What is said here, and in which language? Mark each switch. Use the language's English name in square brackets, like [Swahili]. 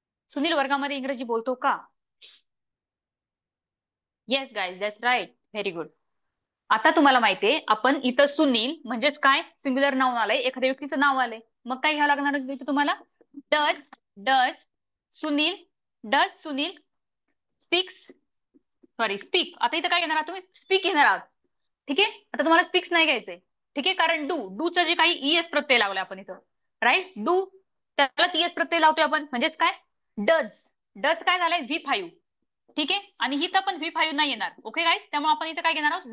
[Marathi] सुनील वर्गामध्ये इंग्रजी बोलतो का? [English] Yes guys, that's right. Very good. [Marathi] आता तुम्हाला माहितीये, आपण इथं सुनील म्हणजेच काय? सिंग्युलर नाऊन आलंय, एखाद्या व्यक्तीचं नाव आलंय. मग काय घ्यावं लागणार इथं तुम्हाला? [English] Does does Sunil does Sunil speaks, sorry speak. [Marathi] आता इथं काय घेणार आहात तुम्ही? स्पीक घेणार आहात. ठीक आहे, आता तुम्हाला स्पीक्स नाही घ्यायचंय. ठीक आहे, कारण डूचं जे काही ईएस प्रत्यय लावलाय आपण इथं, राईट? डू, त्यालाच ईएस प्रत्यय लावतोय आपण. म्हणजेच काय? डज. डज काय झालंय? V5. ठीक आहे, आणि इथं पण V5 नाही येणार. [English] okay guys, [Marathi] त्यामुळे आपण इथं काय घेणार आहोत?